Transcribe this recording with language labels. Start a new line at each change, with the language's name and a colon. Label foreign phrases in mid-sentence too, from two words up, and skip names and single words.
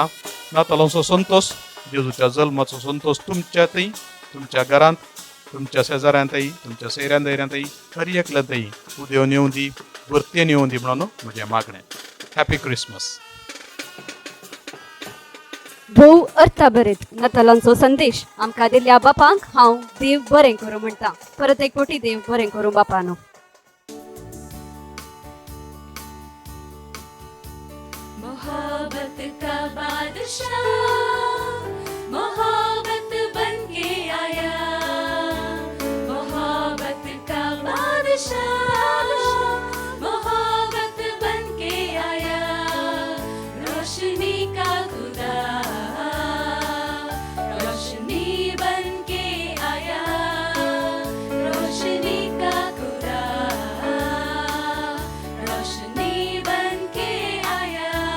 Konkani: नातालांचो संतोष, जेजूच्या जल्माचो संतोष तुमच्यातय, तुमच्या घरांत, तुमच्या शेजाऱ्यांतय, तुमच्या सैऱ्यां दैऱ्यांतय, खरी एकल्यांतय उदेवन येवं दी, भरतेन येवं दी म्हणून म्हजें मागणें.
English: Happy Christmas.
Konkani: भोव अर्था बरेत नातालांचो संदेश आमकां दिल्ल्या बापांक हांव देव बरें करूं म्हणटा. परत एक फावटी देव बरें करूं बापानो.
Hindi: मोहब्बत का बादशाह मोहब्बत बन के आया, मोहब्बत का बादशाह मोहब्बत बन के आया, रोशनी का खुदा रोशनी बन के आया, रोशनी का खुदा रोशनी बन के आया.